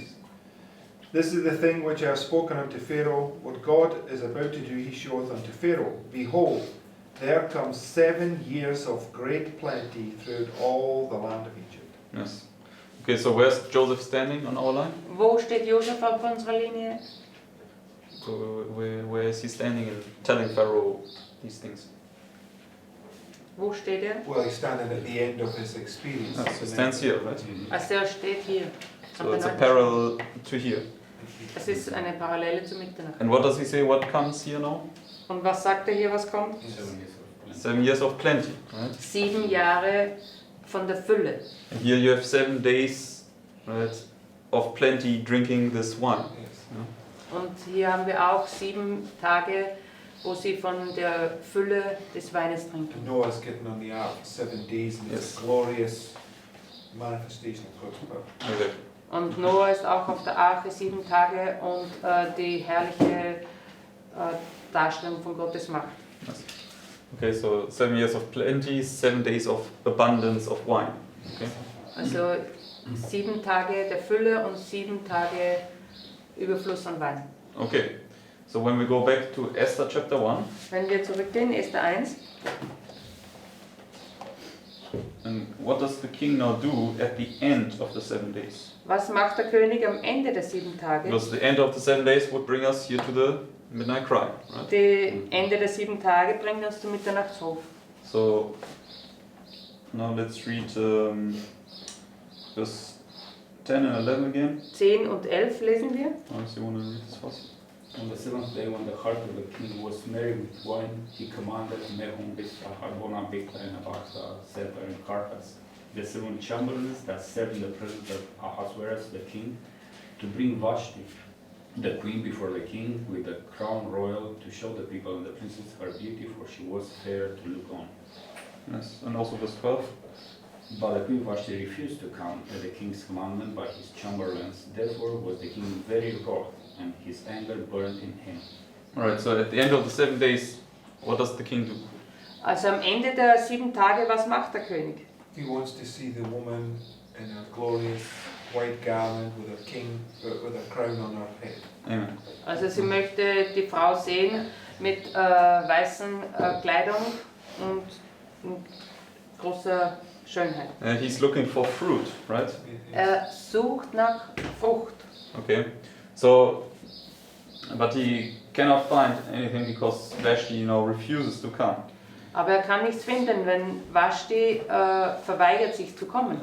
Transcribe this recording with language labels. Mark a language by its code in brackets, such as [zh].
[en] Yes. This is the thing which I have spoken unto Pharaoh. What God is about to do, he showeth unto Pharaoh. Behold, there comes 7 years of great plenty throughout all the land of Egypt. Yes. Okay, so where's Joseph standing on our line? [de] Wo steht Josef auf unserer Linie? [en] So where is he standing and telling Pharaoh these things? [de] Wo steht er? [en] Well, he's standing at the end of his experience. Yes, he stands here, right? [de] Also er steht hier. [en] So it's a parallel to here. [de] Es ist eine Parallele zu Mitternacht. [en] And what does he say? What comes here now? [de] Und was sagt er hier, was kommt? [en] 7 years of plenty, right? [de] 7 Jahre von der Fülle. [en] And here you have 7 days, right, of plenty drinking this wine. Yes. [de] Und hier haben wir auch 7 Tage, wo sie von der Fülle des Weines trinken. [en] And Noah's getting on the ark for 7 days, and it's Yes. a glorious manifestation of God's power. Okay. [de] Und Noah ist auch auf der Arche 7 Tage und die herrliche Darstellung von Gottes Macht. [en] Yes. Okay, so 7 years of plenty, 7 days of abundance of wine. Okay. [de] Also 7 Tage der Fülle und 7 Tage Überfluss an Wein. [en] Okay. So when we go back to Esther chapter 1, [de] Wenn wir zurückgehen, Esther 1. [en] and what does the king now do at the end of the 7 days? [de] Was macht der König am Ende der 7 Tage? [en] Because the end of the 7 days would bring us here to the midnight cry, right? [de] Die Ende der 7 Tage bringt uns zum Mitternachtshof. [en] So now let's read verse 10 and 11 again. [de] 10 und 11 lesen wir. [en] Unless you want to read this first. On the seventh day, when the heart of the king was merry with wine, he commanded Mehum, Bigtha, Harbona, Bigtha, and Abagtha, Zebah, and Carcas, the 7 chamberlains that served in the presence of Ahasuerus the king, to bring Vashti, the queen, before the king with the crown royal, to show the people and the princess her beauty, for she was fair to look on. Yes, and also verse 12. But the queen Vashti refused to come at the king's commandment by his chamberlains. Therefore was the king very wroth, and his anger burned in him. Alright, so at the end of the 7 days, what does the king do? [de] Also am Ende der 7 Tage, was macht der König? [en] He wants to see the woman in a glorious white garment with a king, with a crown on her head. Amen. [de] Also sie möchte die Frau sehen mit weißen Kleidung und großer Schönheit. [en] He's looking for fruit, right? [de] Er sucht nach Frucht. [en] Okay. So, but he cannot find anything because Vashti, refuses to come. [de] Aber er kann nichts finden, wenn Vashti verweigert sich zu kommen.